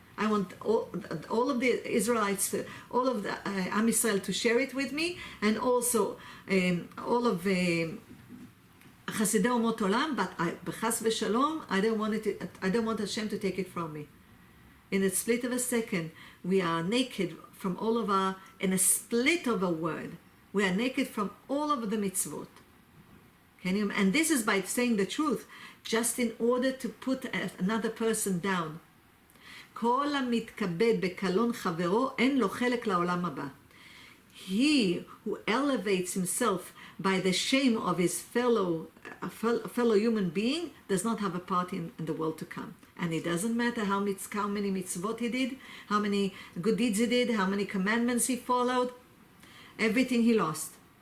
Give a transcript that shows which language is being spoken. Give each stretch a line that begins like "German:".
English: I want all of the Israelites, all of the
Hebrew: Am Yisrael
English: to share it with me, and also all of
Hebrew: Chasidei Umot Olam,
English: but
Hebrew: b'chas v'shalom,
English: I don't want Hashem to take it from me. In a split of a second, we are naked from all of our, in a split of a word, we are naked from all of the mitzvot. And this is by saying the truth, just in order to put another person down.
Hebrew: כל המתכבד בקלון חברו, אין לו חלק לעולם הבא.
English: He who elevates himself by the shame of his fellow human being does not have a part in the world to come. And it doesn't matter how many mitzvot he did, how many good deeds he did, how many commandments he followed, everything he lost.